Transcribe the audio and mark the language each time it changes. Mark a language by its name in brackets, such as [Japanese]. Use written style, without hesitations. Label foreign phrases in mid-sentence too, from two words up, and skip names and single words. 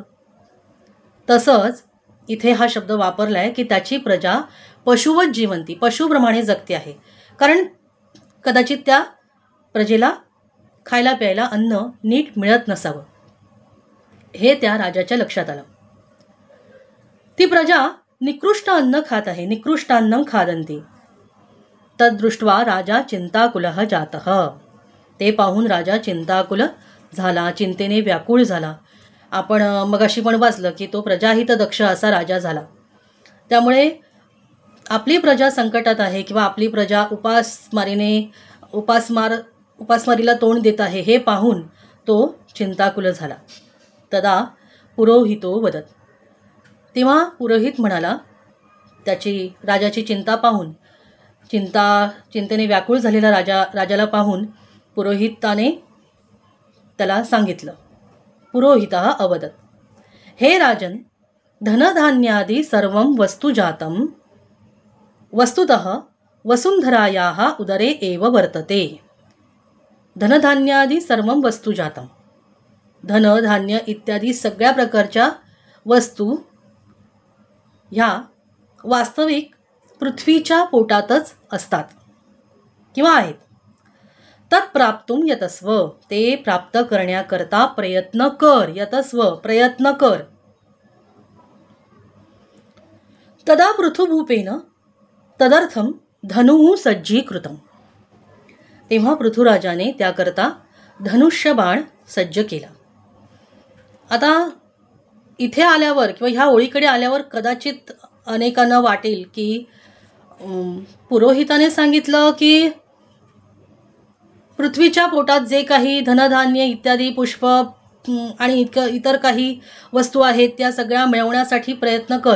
[Marathi] तसंच इथे हा शब्द वापरला आहे की त्याची प्रजा [Sanskrit] पशुवत जीवंती, [Marathi] पशुप्रमाणे जगते आहे, कारण कदाचित त्या प्रजेला खायला प्यायला अन्न नीट मिळत नसावं, हे त्या राजाच्या लक्षात आलं. ती प्रजा निकृष्ट अन्न खात आहे, [Sanskrit] निकृष्टान्नं खादन्ति. तद्दृष्ट्वा राजा चिंताकुलः जातः. [Marathi] ते पाहून राजा चिंताकुल झाला, चिंतेने व्याकुळ झाला. आपण मगाशी पण वाचलं की तो प्रजाहित दक्ष असा राजा झाला. त्यामुळे आपली प्रजा संकटात आहे किंवा आपली प्रजा उपासमारीला तोंड देत आहे हे पाहून तो चिंताकुल झाला. [Sanskrit] तदा पुरोहितो वदत. [Marathi] तेव्हा पुरोहित म्हणाला, त्याची राजाची चिंता पाहून, चिंतेने व्याकुळ झालेला राजाला पाहून पुरोहिताने त्याला सांगितलं. [Sanskrit] पुरोहितः अवदत. हे राजन, धनधान्यादि सर्वं वस्तुजातं वस्तुतः वसुंधरायाः उदरे एव वर्तते. धनधान्यादि सर्वं वस्तुजातं. [Marathi] धन, धान्य इत्यादी सगळ्या प्रकारच्या वस्तू ह्या वास्तविक पृथ्वीच्या पोटातच असतात किंवा आहेत. [Sanskrit] तत्प्राप्तुं यतस्व. [Marathi] ते प्राप्त करण्याकरता प्रयत्न कर. यतस्व प्रयत्न कर. [Sanskrit] तदा पृथुभूपेन तदर्थं धनुः सज्जीकृतम्. [Marathi] तेव्हा पृथुराजाने त्याकरता धनुष्यबाण सज्ज केला. आता इथे आल्यावर किंवा ह्या ओळीकडे आल्यावर कदाचित अनेकांना वाटेल की पुरोहिताने सांगितलं की पृथ्वीच्या पोटात जे काही धनधान्य इत्यादी पुष्प आणि इतर काही वस्तू आहेत त्या सगळ्या मिळवण्यासाठी प्रयत्न कर.